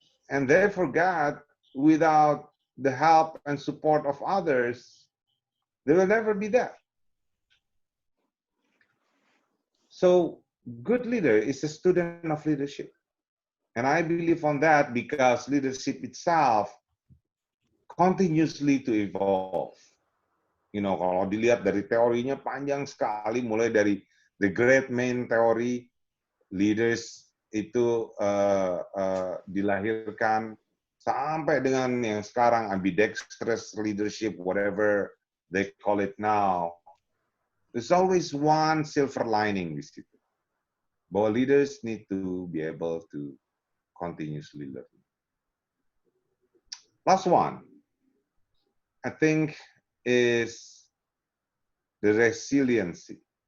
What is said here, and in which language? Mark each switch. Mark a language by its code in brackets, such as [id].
[en] And therefore, God, without the help and support of others, they will never be there. So, good leader is a student of leadership. And I believe on that because leadership itself continuously to evolve. You know, [id] kalau dilihat dari teorinya panjang sekali, mulai dari [en] the great main theory, [id] leaders itu dilahirkan sampai dengan yang sekarang ambidextrous leadership, [en] whatever they call it now. There's always one silver lining [id] di situ. Bahwa [en] leaders need to be able to continuously learn. Last one, I think, is the resiliency.